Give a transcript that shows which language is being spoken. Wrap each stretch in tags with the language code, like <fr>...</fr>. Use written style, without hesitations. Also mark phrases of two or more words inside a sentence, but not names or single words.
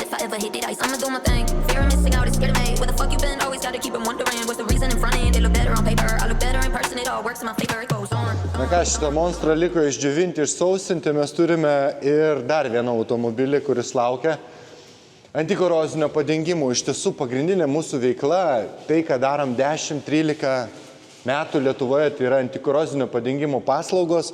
<en>If I ever hit it ice, I'ma do my thing. Fear of missing out is scared of me. Where the fuck you been? Always gotta keep them wondering. What's the reason in front end? It look better on paper, I look better in person. It all works in my favor. It goes on.</en> <lt>Na ką, šitą monstrą liko išdžiovinti, išsausinti, mes turime ir dar vieną automobilį, kuris laukia antikorozinio padengimo. Iš tiesų pagrindinė mūsų veikla, tai ką darom 10-13 metų Lietuvoje, tai yra antikorozinio padengimo paslaugos.</lt>